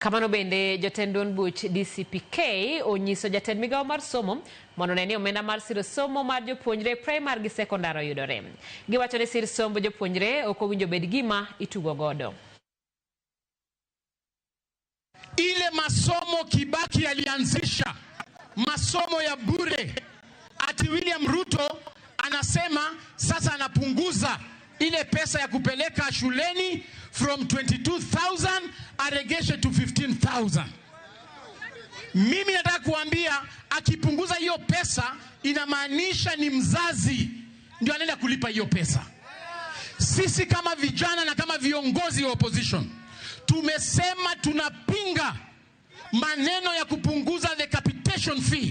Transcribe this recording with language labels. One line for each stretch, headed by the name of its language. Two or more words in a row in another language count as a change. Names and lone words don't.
Luo (Kenya and Tanzania): Kamano bende jatend Duond Buch DCPK onyiso jatend migao mar somo mondo ne ni omenda mar siro somo mar jopuonjre primar gi sekondar oyudore. Giwacho ni sir somb jopuonjre ok owinjo bed gima itugo godo.
Swahili: Ile masomo Kibaki alianzisha, masomo ya bure, ati William Ruto anasema sasa anapunguza ile pesa ya kupeleka shuleni from 22,000 aregeshe to 15,000. Mimi nataka kuambia akipunguza hiyo pesa inamaanisha ni mzazi ndio anaenda kulipa hiyo pesa. Sisi kama vijana na kama viongozi wa opposition tumesema tunapinga maneno ya kupunguza
English: the capitation fee.